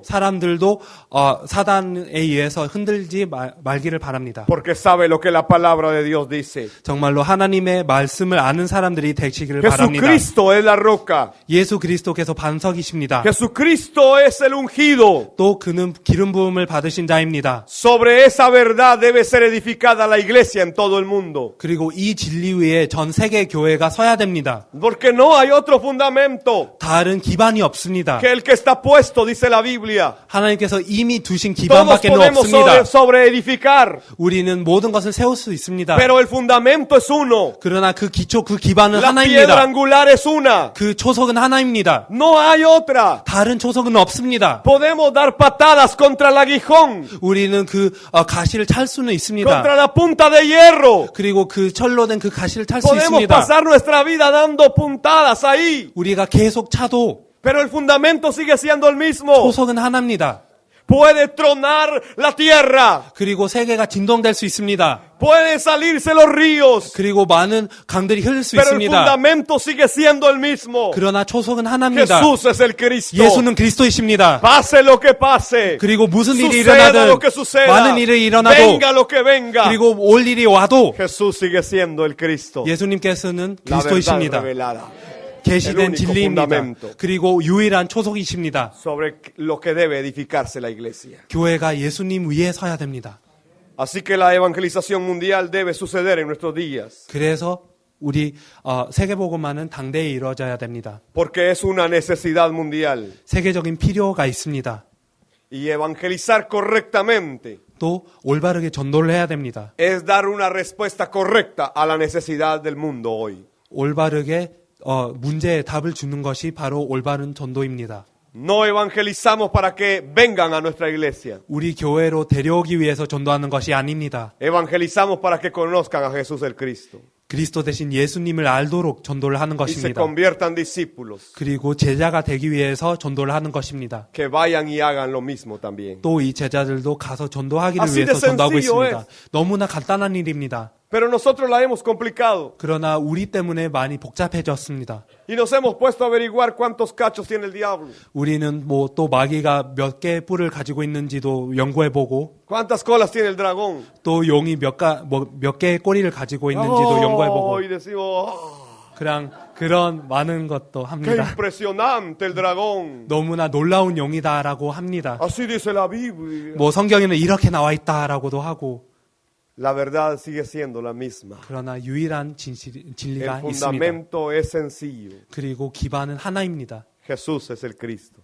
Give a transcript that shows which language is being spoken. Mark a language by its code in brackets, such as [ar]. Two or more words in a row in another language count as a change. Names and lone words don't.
[ko] 사람들도 사단에 의해서 흔들지 말기를 바랍니다. [es] porque sabe lo que la palabra de Dios dice. [ko] 정말로 하나님의 말씀을 아는 사람들이 되시기를 바랍니다. [es] Jesucristo es la roca. [ko] 예수 그리스도께서 반석이십니다. [es] Jesucristo es el ungido. [ko] 또 그는 기름 부음을 받으신 자입니다. [es] Sobre esa verdad debe ser edificada la iglesia en todo el mundo. [ko] 그리고 이 진리 위에 전 세계 교회가 서야 됩니다. [es] Porque no hay otro fundamento [ko] 다른 기반이 없습니다. [es] que el que está puesto, dice la Biblia. [ko] 하나님께서 이미 두신 [es] Todos [ko] 기반밖에 [es] podemos [ko] 없습니다. [es] sobre edificar, [ko] 우리는 모든 것을 세울 수 있습니다. [es] pero el fundamento es uno. [ko] 그러나 그 기초, 그 기반은 [es] La piedra [ko] 하나입니다. [es] angular es una. [ko] 그 초석은 하나입니다. [es] No hay otra. [ko] 다른 초석은 없습니다. [es] Podemos dar patadas contra el aguijón, [ko] 우리는 그 가시를 찰 수는 있습니다. [es] contra la punta de hierro. [ko] 그리고 그 철로 된 그 가시를 찰 수 [es] Podemos [ko] 있습니다. [es] pasar nuestra vida dando puntadas ahí, [ko] 우리가 계속 차도 [es] pero el fundamento sigue siendo el mismo. [ko] 초석은 하나입니다. [es] puede tronar la tierra, [ko] 그리고 세계가 진동될 수 있습니다. [es] pueden salirse los ríos, [ko] 그리고 많은 강들이 흐를 수 [es] pero el [ko] 있습니다. [es] fundamento sigue siendo el mismo. [ko] 그러나 초석은 하나입니다. [es] Jesús es el Cristo. [ko] 예수는 그리스도이십니다. [es] Pase lo que pase, [ko] 그리고 무슨 일이 [es] suceda [ko] 일어나든 [es] lo que suceda, [ko] 많은 일이 일어나도 [es] venga lo que venga, [ko] 그리고 올 일이 와도 [es] Jesús sigue siendo el Cristo, [ko] 예수님께서는 [es] la verdad [ko] 그리스도이십니다. [es] revelada [ko] 계시된 [es] el único [ko] 진리입니다. [es] fundamento. [ko] 그리고 유일한 초석이십니다. [es] sobre lo que debe edificarse la iglesia. [ko] 교회가 예수님 위에 서야 됩니다. [es] Así que la evangelización mundial debe suceder en nuestros días, [ko] 그래서 우리 세계복음화는 당대에 이루어져야 됩니다. [es] porque es una necesidad mundial. [ko] 세계적인 필요가 있습니다. [es] Y evangelizar correctamente [ko] 또 올바르게 전도를 해야 됩니다. [es] es dar una respuesta correcta a la necesidad del mundo hoy. [ko] 올바르게 문제에 답을 주는 것이 바로 올바른 전도입니다. [es] No evangelizamos para que vengan a nuestra iglesia. [ko] 우리 교회로 데려오기 위해서 전도하는 것이 아닙니다. [es] Evangelizamos para que conozcan a Jesús el Cristo [ko] 그리스도 대신 예수님을 알도록 전도를 하는 [es] y se [ko] 것입니다. [es] conviertan discípulos [ko] 그리고 제자가 되기 위해서 전도를 하는 것입니다. [es] que vayan y hagan lo mismo también. [ko] 또 이 제자들도 가서 전도하기를 [es] Así de [ko] 위해서 전도하고 [es] sencillo [ko] 있습니다. 너무나 간단한 일입니다. [es] Pero nosotros la hemos complicado [ko] 그러나 우리 때문에 많이 복잡해졌습니다. [es] y nos hemos puesto a averiguar cuántos cachos tiene el diablo, [ko] 우리는 뭐 또 마귀가 몇 개의 뿔을 가지고 있는지도 연구해보고 [es] cuántas colas tiene el dragón. [ko] 또 용이 몇 개의 꼬리를 가지고 있는지도 연구해보고 [es] Y decimos, [ko] 그런 많은 것도 [es] qué [ko] 합니다. [es] impresionante el dragón. [ko] 너무나 놀라운 용이다라고 합니다. [es] Así dice la Biblia. [ko] 뭐 성경에는 이렇게 나와 있다라고도 하고 [es] La verdad sigue siendo la misma. [ko] 그러나 유일한 진리가 [es] El [ko] 있습니다. [es] fundamento es sencillo. [ko] 그리고 기반은 하나입니다. [es] Jesús es el Cristo.